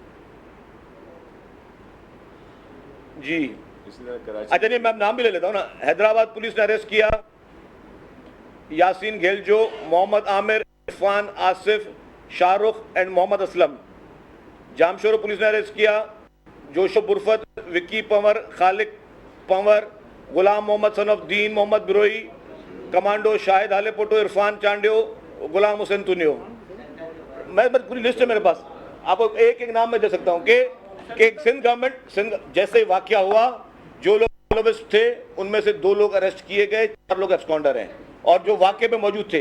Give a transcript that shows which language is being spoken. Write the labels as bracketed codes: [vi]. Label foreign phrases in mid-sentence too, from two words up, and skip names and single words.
[ur] جی اچھا نہیں, میں نام بھی لے لیتا ہوں نا. حیدرآباد پولیس نے اریسٹ کیا یاسین گھیلجو, محمد عامر, عرفان, آصف, شاہ رخ اینڈ محمد اسلم. جامشورو پولیس نے اریسٹ کیا جوشب برفت, وکی پنور, خالق پنور, غلام محمد صنف الدین, محمد بروئی, کمانڈو شاہد ہالے پوٹو, عرفان چانڈیو, غلام حسین تنیو. میں پوری لسٹ ہے میرے پاس, آپ کو ایک ایک نام میں دے سکتا ہوں کہ سندھ گورنمنٹ جیسے واقعہ ہوا جو لوگ ملوث تھے ان میں سے 2 لوگ اریسٹ کیے گئے, 4 لوگ ایبسکونڈر ہیں اور جو واقعے میں موجود تھے.